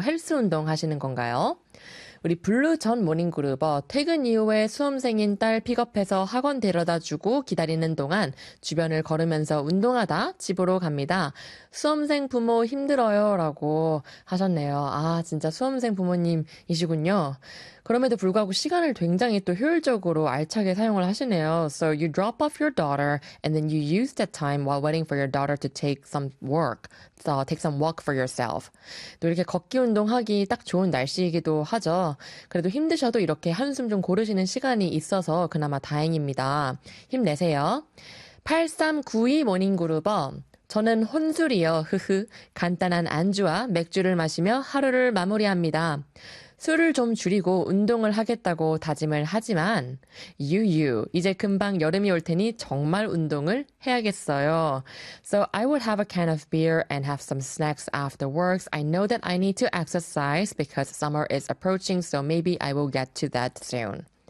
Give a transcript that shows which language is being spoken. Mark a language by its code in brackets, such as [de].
[ko] 헬스 운동 하시는 건가요? 우리 블루 전 모닝그룹, 퇴근 이후에 수험생인 딸 픽업해서 학원 데려다 주고 기다리는 동안 주변을 걸으면서 운동하다 집으로 갑니다. 수험생 부모 힘들어요 라고 하셨네요. 아, 진짜 수험생 부모님이시군요. 그럼에도 불구하고 시간을 굉장히 또 효율적으로 알차게 사용을 하시네요. [en] So you drop off your daughter and then you use that time while waiting for your daughter to take some walk for yourself. [ko] 또 이렇게 걷기 운동하기 딱 좋은 날씨이기도 하죠. 그래도 힘드셔도 이렇게 한숨 좀 고르시는 시간이 있어서 그나마 다행입니다. 힘내세요. 8392 모닝그룹어. 저는 혼술이요. 흐흐. 간단한 안주와 맥주를 마시며 하루를 마무리합니다. 술을 좀 줄이고 운동을 하겠다고 다짐을 하지만, 유유, 이제 금방 여름이 올 테니 정말 운동을 해야겠어요. [en] So I would have a can of beer and have some snacks after works. I know that I need to exercise because summer is approaching, so maybe I will get to that soon.